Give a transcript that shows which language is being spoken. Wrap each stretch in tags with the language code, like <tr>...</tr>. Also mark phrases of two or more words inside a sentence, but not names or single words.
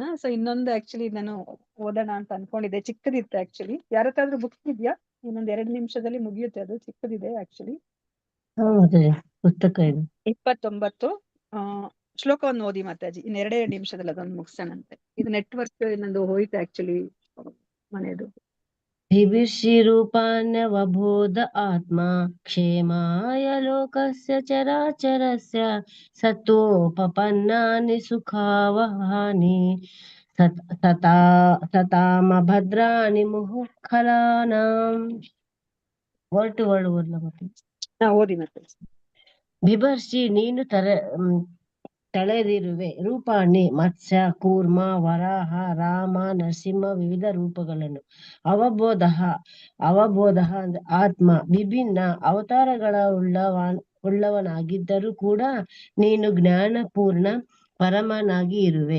<kn>ಸೊ ಇನ್ನೊಂದು ಆಕ್ಚುಲಿ ನಾನು ಓದೋಣ ಅಂತ ಅನ್ಕೊಂಡಿದ್ದೆ, ಚಿಕ್ಕದಿತ್ತು ಆಕ್ಚುಲಿ. ಯಾರತ್ತಾದ್ರೂ ಬುಕ್ಸ್ ಇದ್ಯಾ? ಇನ್ನೊಂದ್ 2 ನಿಮಿಷದಲ್ಲಿ ಮುಗಿಯುತ್ತೆ, ಅದು ಚಿಕ್ಕದಿದೆ ಆಕ್ಚುಲಿ. ಪುಸ್ತಕ ಇದೆ 29 ಶ್ಲೋಕವನ್ನು ಓದಿ ಮಾತಾಜಿ. ಇನ್ 2 ನಿಮಿಷದಲ್ಲಿ ಅದೊಂದು ಮುಗಿಸೋಣಂತೆ. ಇದು ನೆಟ್ವರ್ಕ್ ನಂದು ಹೋಯ್ತು ಆಕ್ಚುಲಿ ಮನೆಯದು.</kn> <sa>भिभिषिरूपाण्यवबोध आत्मा क्षेमाय लोकस्य चराचरस्य सत्वोपपन्नानि सुखावहानि सतामभद्राणि मुहुःखलानाम्.</sa> <en>word to word</en> <kn>ಓದ್ಲ ಮಾತಾಜಿ. ಓದಿ ಮಾತಾಜಿ. ಬಿಭರ್ಷಿ ನೀನು ತಳೆದಿರುವೆ ರೂಪಾಣಿ ಮತ್ಸ್ಯ ಕೂರ್ಮ ವರಾಹ ರಾಮ ನರಸಿಂಹ ವಿವಿಧ ರೂಪಗಳನ್ನು. ಅವಬೋಧ ಅಂದ್ರೆ ಆತ್ಮ ವಿಭಿನ್ನ ಅವತಾರಗಳ ಉಳ್ಳವನಾಗಿದ್ದರೂ ಕೂಡ ನೀನು ಜ್ಞಾನಪೂರ್ಣ ಪರಮನಾಗಿ ಇರುವೆ.</kn>